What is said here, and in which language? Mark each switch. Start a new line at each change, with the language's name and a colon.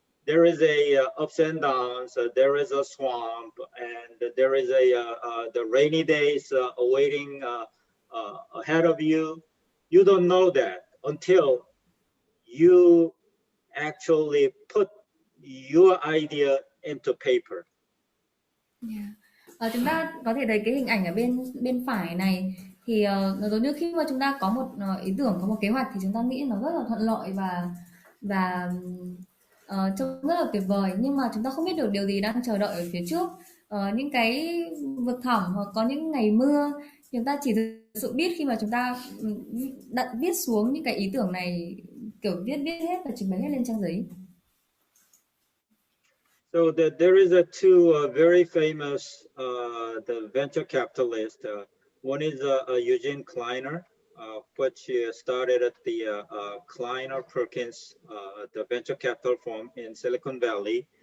English: There is a ups and downs. There is a swamp, and there is the rainy days awaiting ahead of you. You don't know that until you actually put your idea into paper.
Vietnamese: Chúng ta có thể thấy cái hình ảnh ở bên phải này thì nó giống như khi mà chúng ta có một ý tưởng, có một kế hoạch thì chúng ta nghĩ nó rất là thuận lợi và trông rất là tuyệt vời, nhưng mà chúng ta không biết được điều gì đang chờ đợi ở phía trước. Những cái vực thẳm hoặc có những ngày mưa, chúng ta chỉ thực sự biết khi mà chúng ta đặt viết xuống những cái ý tưởng này, kiểu viết hết và trình bày hết lên trang giấy.
English: So there is two very famous the venture capitalists. One is Eugene Kleiner, which started at the Kleiner Perkins, the venture capital firm in Silicon Valley.